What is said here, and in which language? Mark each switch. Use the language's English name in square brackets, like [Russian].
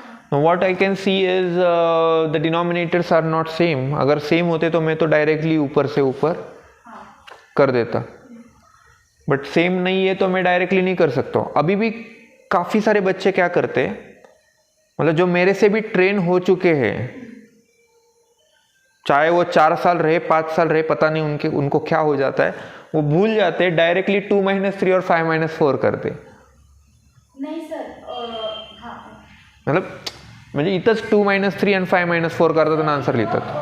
[English] Now what I can see is the denominators are not same. [Hindi] अगर same होते तो मैं तो डायरेक्टली ऊपर से ऊपर कर देता, बट सेम नहीं है तो मैं डायरेक्टली नहीं कर सकता हूँ। अभी भी काफ़ी सारे बच्चे क्या करते हैं, मतलब जो मेरे से भी ट्रेन हो चुके हैं, चाहे वो 4 साल रहे 5 साल रहे, पता नहीं उनको क्या हो जाता है, वो भूल जाते हैं, डायरेक्टली 2 - 3 और 5 - 4 करते। नहीं सर, [Marathi] म्हणजे इथंच 2 - 3 आणि 5 - 4 करतात आणि आन्सर लिहितात।